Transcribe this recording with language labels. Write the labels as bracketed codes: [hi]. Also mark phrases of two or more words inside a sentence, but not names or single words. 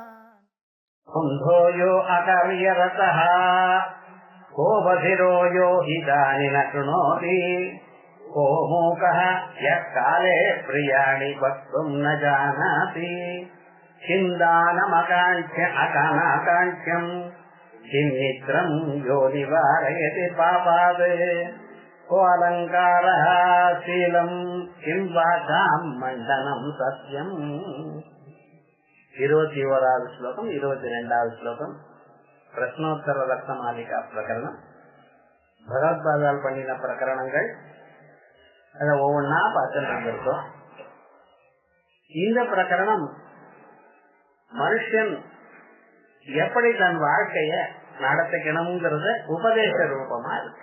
[sa] कुन्धो यो अकर्यरतः को बधिरो यो हितानि न शृणोति को मूकः यः काले प्रियाणि वक्तुम् न जानाति किं दानमकाङ्क्ष्य अकानाकाङ्क्ष्यम् किं मित्रम् यो निवारयति पापात् को अलङ्कारः शीलम् किं वाचाम् मण्डनम् सत्यम्। [ta] 21வது ஸ்லோகம் 22வது ஸ்லோகம் பிரஷ்னோத்தர ரத்னமாலிகா பிரகரணம். பகவத்பாதால் பண்ணின பிரகரணங்கள் அத ஒவ்வொன்னா பார்த்துட்டு வந்திருக்கோம். இந்த பிரகரணம் மனுஷன் எப்படி தன் வாழ்க்கைய நடத்திக்கணுங்கிறத உபதேச ரூபமா இருக்கு.